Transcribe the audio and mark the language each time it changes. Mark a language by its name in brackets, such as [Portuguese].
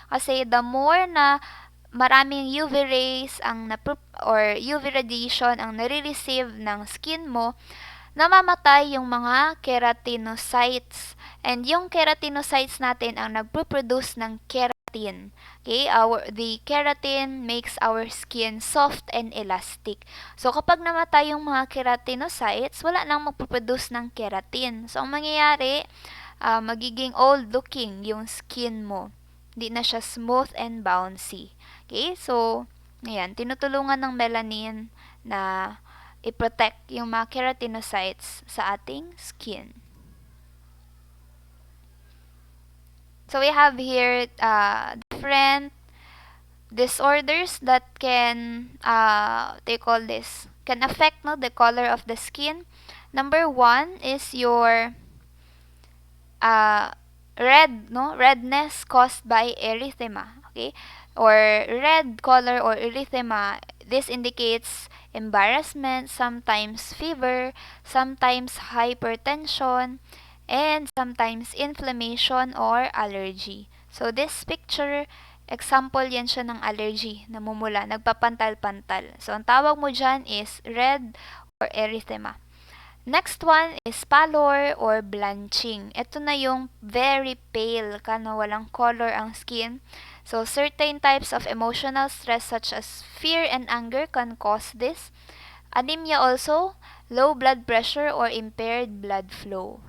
[Filipino] Kasi [English] the more [Filipino] na maraming [English] UV rays or UV radiation [Filipino] ang nare-receive ng skin mo, namamatay yung mga keratinocytes. And yung keratinocytes natin ang nagpo-produce ng keratin. Okay? [English] The keratin makes our skin soft and elastic. [Filipino] So, kapag namatay yung mga keratinocytes, wala nang magpo-produce ng keratin. So, ang mangyayari, magiging old-looking yung skin mo. Hindi na siya [English] smooth and bouncy. [Filipino] Okay? So, ayan, tinutulungan ng melanin na i-protect yung mga keratinocytes sa ating skin. [English] So we have here different disorders that can can affect the color of the skin. Number 1 is your redness caused by erythema, okay? Or red color or erythema. This indicates embarrassment, sometimes fever, sometimes hypertension, and sometimes inflammation or allergy. So this picture, [Filipino] example yan siya ng allergy, namumula, nagpapantal-pantal. So ang tawag mo dyan is red or erythema. [English] Next one is pallor or blanching. [Filipino] Ito na yung very pale ka na walang color ang skin. [English] So certain types of emotional stress such as fear and anger can cause this. Anemia also, low blood pressure or impaired blood flow.